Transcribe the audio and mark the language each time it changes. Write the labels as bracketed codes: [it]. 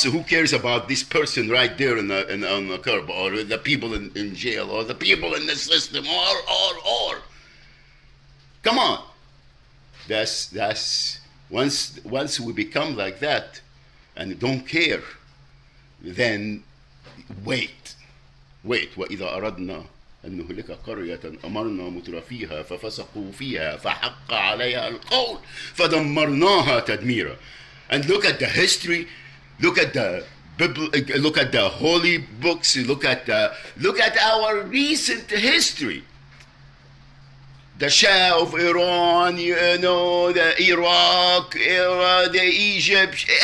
[en] So who cares about this person right there on the curb, or the people in jail, or the people in the system, or come on. That's once we become like that and don't care, then wait. [ar] وإذا أردنا أن نهلك قرية أمرنا مترفيها ففسقوا فيها فحق عليها القول فدمرناها تدميرا. [en] And look at the history, look at the Bible, look at the holy books, look at our recent history. The Shah of Iran, the Iraq, the Egypt.